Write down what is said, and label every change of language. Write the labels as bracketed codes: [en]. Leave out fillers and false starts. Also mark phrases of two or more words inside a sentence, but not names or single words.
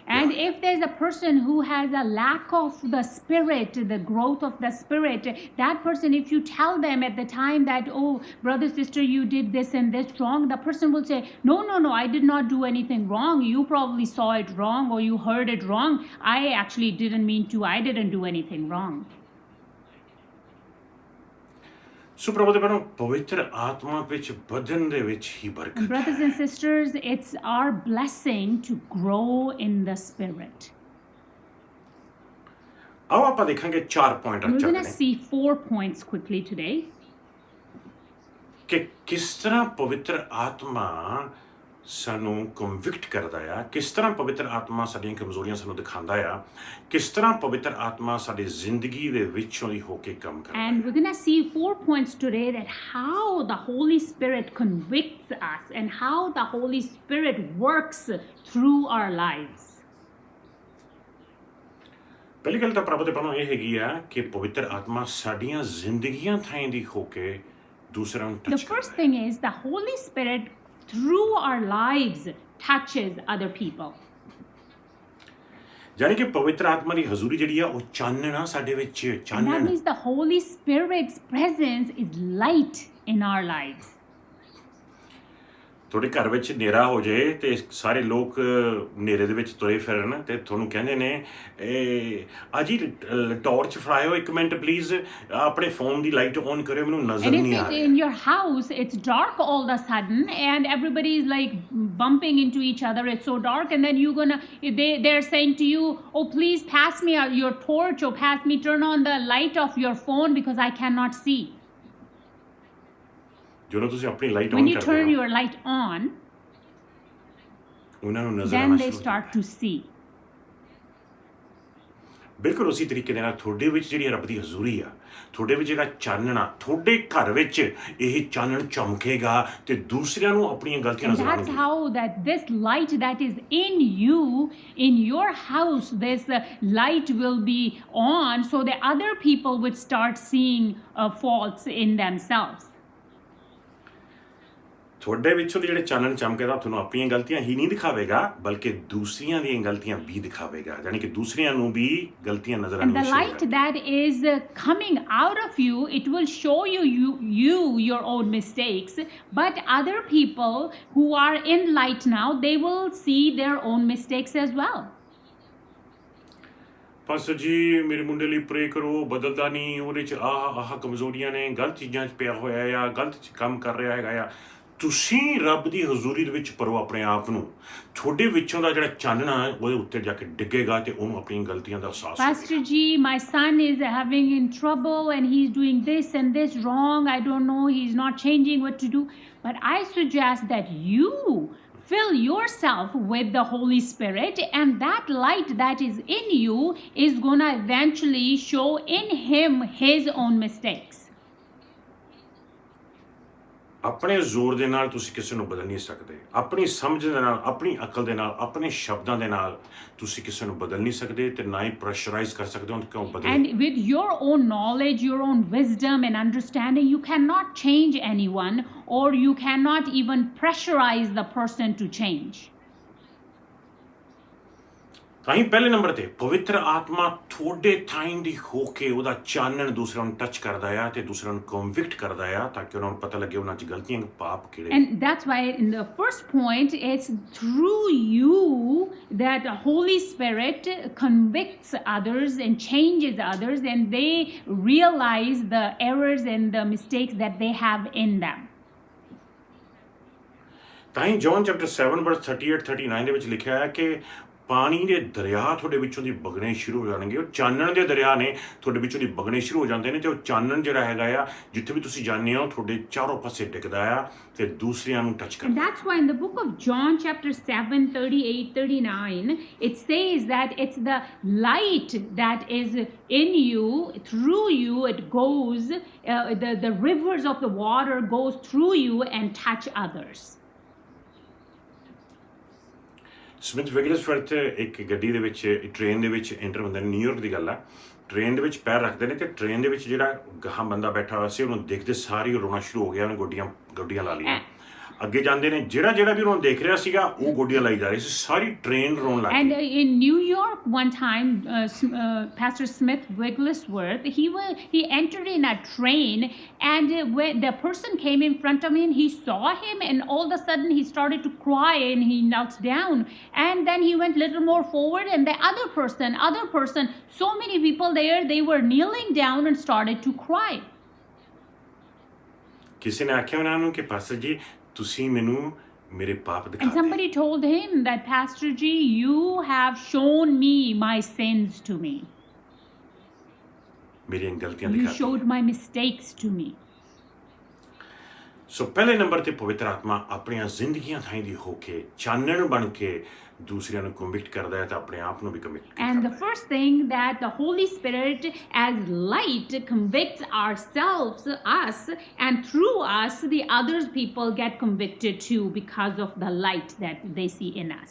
[en] And if there's a person who has a lack of the Spirit, the growth of the Spirit, that person, if you tell them at the time that, oh, brother, sister, you did this and this wrong, the person will say, no, I did not do anything wrong. You probably saw it wrong or you heard it wrong. I actually didn't mean to. I didn't do anything wrong. [pa] ਸੋ ਪ੍ਰਭੂ ਦੇ ਭੈਣੋ, ਪਵਿੱਤਰ ਆਤਮਾ ਵਿੱਚ ਵਧਣ ਦੇ ਵਿੱਚ ਹੀ ਬਰਕਤ ਹੈ। [en] Brothers and sisters, it's our blessing to grow in the Spirit. [pa] ਆਓ ਆਪਾਂ ਦੇਖਾਂਗੇ 4 ਪੁਆਇੰਟ [en] We're [pa] ਚੱਲਦੇ [en] going to [pa] ਨੇ [en] see 4 points quickly today. [pa] ਕਿ ਕਿਸ ਤਰ੍ਹਾਂ ਪਵਿੱਤਰ ਆਤਮਾ ਸਾਨੂੰ ਕਨਵਿਕਟ ਕਰਦਾ ਆ, ਕਿਸ ਤਰ੍ਹਾਂ ਪਵਿੱਤਰ ਆਤਮਾ ਸਾਡੀਆਂ ਕਮਜ਼ੋਰੀਆਂ ਸਾਨੂੰ ਦਿਖਾਉਂਦਾ ਆ, ਕਿਸ ਤਰ੍ਹਾਂ ਪਵਿੱਤਰ ਆਤਮਾ ਸਾਡੀ ਜ਼ਿੰਦਗੀ ਦੇ ਵਿੱਚੋਂ ਹੀ ਹੋ ਕੇ ਕੰਮ ਕਰਦਾ [en] And [pa] ਹੈ। [en] we're going to see 4 points today that how the Holy Spirit convicts us and how the Holy Spirit works through our lives. [pa] ਪਹਿਲੀ ਗੱਲ ਤਾਂ ਪ੍ਰਭੂ ਦੇ ਭੈਣੋ ਇਹ ਹੈਗੀ ਆ ਕਿ ਪਵਿੱਤਰ ਆਤਮਾ ਸਾਡੀਆਂ ਜ਼ਿੰਦਗੀਆਂ ਥਾਈਂ ਦੀ ਹੋ ਕੇ ਦੂਸਰਿਆਂ ਨੂੰ [en] The [pa] ਟੱਚ [en] first [pa] ਕਰਦਾ ਹੈ। [en] thing is the Holy Spirit through our lives touches other people. [pa] ਯਾਨੀ ਕਿ ਪਵਿੱਤਰ ਆਤਮਾ ਦੀ ਹਜ਼ੂਰੀ ਜਿਹੜੀ ਆ ਉਹ ਚਾਨਣ ਆ ਸਾਡੇ ਵਿੱਚ, [en] And that [pa] ਚਾਨਣ। [en] means the Holy Spirit's presence is light in our lives. [pa] ਤੁਹਾਡੇ ਘਰ ਵਿੱਚ ਹਨੇਰਾ ਹੋ ਜਾਏ ਤੇ ਸਾਰੇ ਲੋਕ ਹਨੇਰੇ ਦੇ ਵਿੱਚ ਤੁਰੇ ਫਿਰਨ ਤੇ ਤੁਹਾਨੂੰ ਕਹਿੰਦੇ ਨੇ ਅਜੀ ਟਾਰਚ ਫੜਾਇਓ, 1 [en] minute please, [pa] ਆਪਣੇ ਫੋਨ ਦੀ [en] light on [pa] ਕਰਿਓ, ਮੈਨੂੰ ਨਜ਼ਰ [en] And [pa] ਨਹੀਂ [en] if [pa] ਆ [en] it, [pa] ਰਿਹਾ। [en] in your house it's dark all of a sudden and everybody is like bumping into each other, it's so dark, and then they're saying to you, oh, please pass me your torch, or turn on the light of your phone because I cannot see. [pa] ਜਦੋਂ ਤੁਸੀਂ ਆਪਣੀ ਲਾਈਟ [en] When [pa] ਔਨ [en] you [pa] ਕਰਦੇ [en] turn [pa] ਹੋ [en] your light on, [pa] ਉਹਨਾਂ ਨੂੰ ਨਜ਼ਰ [en] then [pa] ਆਉਣਾ [en] they [pa] ਸ਼ੁਰੂ [en] start to see. [pa] ਬਿਲਕੁਲ ਉਸੇ ਤਰੀਕੇ ਦੇ ਨਾਲ ਤੁਹਾਡੇ ਵਿੱਚ ਜਿਹੜੀ ਰੱਬ ਦੀ ਹਜ਼ੂਰੀ ਆ, ਤੁਹਾਡੇ ਵਿੱਚ ਜਿਹੜਾ ਚਾਨਣ ਆ, ਤੁਹਾਡੇ ਘਰ ਵਿੱਚ ਇਹ ਚਾਨਣ ਚਮਕੇਗਾ ਤੇ ਦੂਸਰਿਆਂ ਨੂੰ ਆਪਣੀਆਂ ਗਲਤੀਆਂ [en] And [pa] ਨਜ਼ਰ [en] that's [pa] ਆਉਣਗੀਆਂ। [en] how that this light that is in you, in your house, this light will be on, so that other people would start seeing faults in themselves. [pa] ਤੁਹਾਡੇ ਵਿੱਚੋਂ ਜਿਹੜੇ ਚਾਨਣ ਚਮਕੇਗਾ ਤੁਹਾਨੂੰ ਆਪਣੀਆਂ ਗਲਤੀਆਂ ਹੀ ਨਹੀਂ ਦਿਖਾਵੇਗਾ, ਬਲਕਿ ਦੂਸਰੀਆਂ ਦੀਆਂ ਗਲਤੀਆਂ ਵੀ ਦਿਖਾਵੇਗਾ, ਯਾਨੀ ਕਿ ਦੂਸਰਿਆਂ ਨੂੰ ਵੀ ਗਲਤੀਆਂ ਨਜ਼ਰ [en] And the [pa] ਆਉਣੀਆਂ [en] light that is coming out of you, it will show you your own mistakes. But other people who are in light now, they will see their own mistakes as well. [pa] ਪਾਸਟਰ ਜੀ ਮੇਰੇ ਮੁੰਡੇ ਲਈ ਪ੍ਰੇ ਕਰੋ, ਬਦਲਦਾ ਨਹੀਂ, ਉਹਦੇ 'ਚ ਆਹ ਕਮਜ਼ੋਰੀਆਂ ਨੇ, ਗਲਤ ਚੀਜ਼ਾਂ 'ਚ ਪਿਆ ਹੋਇਆ ਆ, ਗਲਤ ਕੰਮ ਕਰ ਰਿਹਾ ਹੈਗਾ ਆ। ਤੁਸੀਂ ਰੱਬ ਦੀ ਹਜ਼ੂਰੀ ਦੇ ਵਿੱਚ ਪਰੋ ਆਪਣੇ ਆਪ ਨੂੰ, ਤੁਹਾਡੇ ਵਿੱਚੋਂ ਦਾ ਜਿਹੜਾ ਚਾਨਣਾ ਉਹਦੇ ਉੱਤੇ ਜਾ ਕੇ ਡਿੱਗੇਗਾ ਤੇ ਉਹਨੂੰ ਆਪਣੀਆਂ ਗਲਤੀਆਂ ਦਾ ਅਹਿਸਾਸ [en] Pastor G, my son is having in trouble and he's doing this and this wrong. I don't know, he's not changing what to do. But I suggest that you fill yourself with the Holy Spirit, and that light that is in you is going to eventually show in him his own mistakes. [pa] ਆਪਣੇ ਜ਼ੋਰ ਦੇ ਨਾਲ ਤੁਸੀਂ ਕਿਸੇ ਨੂੰ ਬਦਲ ਨਹੀਂ ਸਕਦੇ, ਆਪਣੀ ਸਮਝ ਦੇ ਨਾਲ, ਆਪਣੀ ਅਕਲ ਦੇ ਨਾਲ, ਆਪਣੇ ਸ਼ਬਦਾਂ ਦੇ ਨਾਲ ਤੁਸੀਂ ਕਿਸੇ ਨੂੰ ਬਦਲ ਨਹੀਂ ਸਕਦੇ ਤੇ ਨਾ ਹੀ ਪ੍ਰੈਸ਼ਰਾਈਜ਼ ਕਰ ਸਕਦੇ ਹੋ ਕਿਉਂ ਬਦਲੇ। [en] And with your own knowledge, your own wisdom and understanding, you cannot change anyone, or you cannot even pressurize the person to change. [pa] ਤਾਂ ਹੀ ਪਹਿਲੇ ਨੰਬਰ ਤੇ ਪਵਿੱਤਰ ਆਤਮਾ ਤੁਹਾਡੇ ਥਾਈਂ ਦੀ ਹੋ ਕੇ ਉਹਦਾ ਚਾਨਣ ਦੂਸਰਿਆਂ ਨੂੰ ਟੱਚ ਕਰਦਾ ਆ ਤੇ ਦੂਸਰਿਆਂ ਨੂੰ ਕਨਵਿਕਟ ਕਰਦਾ ਆ, ਤਾਂ ਕਿ ਉਹਨਾਂ ਨੂੰ ਪਤਾ ਲੱਗੇ ਉਹਨਾਂ 'ਚ ਗਲਤੀਆਂ, ਪਾਪ ਕਿਹੜੇ। [en] And that's why in the first point, it's through you that the Holy Spirit convicts others and changes others, and they realize the errors and the mistakes that they have in them. [pa] ਤਾਂ ਹੀ [en] John chapter 7 verse 38 39 [pa] ਦੇ ਵਿੱਚ ਲਿਖਿਆ ਹੈ ਕਿ ਪਾਣੀ ਦੇ ਦਰਿਆ ਤੁਹਾਡੇ ਵਿੱਚੋਂ ਦੀ ਵਗਣੇ ਸ਼ੁਰੂ ਹੋ ਜਾਣਗੇ। ਉਹ ਚਾਨਣ ਦੇ ਦਰਿਆ ਨੇ ਤੁਹਾਡੇ ਵਿੱਚੋਂ ਦੀ ਵਗਣੇ ਸ਼ੁਰੂ ਹੋ ਜਾਂਦੇ ਨੇ ਤੇ ਉਹ ਚਾਨਣ ਜਿਹੜਾ ਹੈਗਾ ਆ, ਜਿੱਥੇ ਵੀ ਤੁਸੀਂ ਜਾਂਦੇ ਹੋ ਤੁਹਾਡੇ ਚਾਰੋਂ ਪਾਸੇ ਡਿੱਗਦਾ ਆ ਤੇ ਦੂਸਰਿਆਂ ਨੂੰ ਟੱਚ [en] And [pa] ਕਰਦਾ। [en] that's why in the book of John chapter 7 38 39 it says that it's the light that is in you, through you it goes, the rivers of the water goes through you and touch others. [pa] ਸਮਿਥ ਵਿਗਲਸਵਰਥ ਇੱਕ ਗੱਡੀ ਦੇ ਵਿੱਚ, ਟ੍ਰੇਨ ਦੇ ਵਿੱਚ ਐਂਟਰ ਹੁੰਦੇ ਨੇ, ਨਿਊਯਾਰਕ ਦੀ ਗੱਲ ਆ। ਟ੍ਰੇਨ ਦੇ ਵਿੱਚ ਪੈਰ ਰੱਖਦੇ ਨੇ ਤੇ ਟ੍ਰੇਨ ਦੇ ਵਿੱਚ ਜਿਹੜਾ ਗਾਹਾਂ ਬੰਦਾ ਬੈਠਾ ਹੋਇਆ ਸੀ ਉਹਨੂੰ ਦੇਖਦੇ ਸਾਰੀ ਰੋਣਾ ਸ਼ੁਰੂ ਹੋ ਗਿਆ, ਉਹਨੇ ਗੋਡੀਆਂ ਲਾ ਲਈਆਂ। ਅੱਗੇ ਜਾਂਦੇ ਨੇ, ਜਿਹੜਾ ਵੀ ਉਹਨੂੰ ਦੇਖ ਰਿਹਾ ਸੀਗਾ ਉਹ ਗੋਡੀਆਂ ਲਾਈ ਜਾ ਰਹੀ ਸੀ, ਸਾਰੀ ਟ੍ਰੇਨ ਰੋਣ ਲੱਗ [en] And [pa] ਗਈ। [en] in New York one time, Pastor Smith Wigglesworth, he entered in a train, and when the person came in front of him, he saw him, and all of a sudden he started to cry, and he knelt down, and then he went a little more forward, and the other person, so many people there, they were kneeling down and started to cry. [pa] ਕਿਸੇ ਨੇ ਆਖਿਆ ਉਹਨਾਂ ਨੂੰ ਕਿ ਪਾਸਟਰ ਜੀ ਤੁਸੀਂ ਮੈਨੂੰ ਮੇਰੇ ਪਾਪ [en] And [pa] ਦਿਖਾਤੇ। [en] somebody told him that, Pastor G, you have shown me my sins to me. [pa] ਮੇਰੀਆਂ ਗਲਤੀਆਂ [en] You [pa] ਦਿਖਾਤੀਆਂ। [en] showed my mistakes to me. [pa] ਸੋ ਪਹਿਲੇ ਨੰਬਰ ਤੇ ਪਵਿੱਤਰ ਆਤਮਾ ਆਪਣੀਆਂ ਜ਼ਿੰਦਗੀਆਂ ਥਾਈਂ ਦੀ ਹੋ ਕੇ ਚਾਨਣ ਬਣ ਕੇ ਦੂਸਰਿਆਂ ਨੂੰ ਕਨਵਿਕਟ ਕਰਦਾ ਹੈ ਤੇ ਆਪਣੇ ਆਪ ਨੂੰ ਵੀ ਕਨਵਿਕਟ [en] And the [pa] ਕਰਦਾ ਹੈ। [en] first thing that the Holy Spirit as light convicts us, and through us, the other people get convicted too because of the light that they see in us.